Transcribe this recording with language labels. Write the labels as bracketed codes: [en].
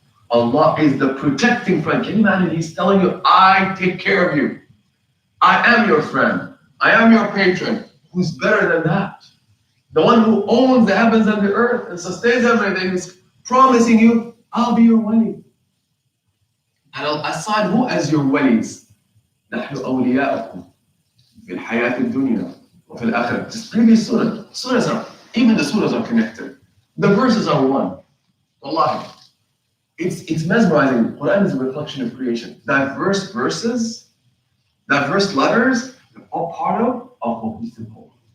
[en] Allah is the protecting friend. Can you imagine? He's telling you, I take care of you. I am your friend. I am your patron. Who's better than that? The one who owns the heavens and the earth and sustains everything is promising you, I'll be your wali. And I'll assign who as your walis? [ar] نحن أولياءكم في الحياة الدنيا وفي الآخرة. [en] This previous even the surahs are connected. The verses are one. Wallahi. It's mesmerizing. Quran is a reflection of creation. Diverse verses, diverse letters, they're all part of a cohesive whole.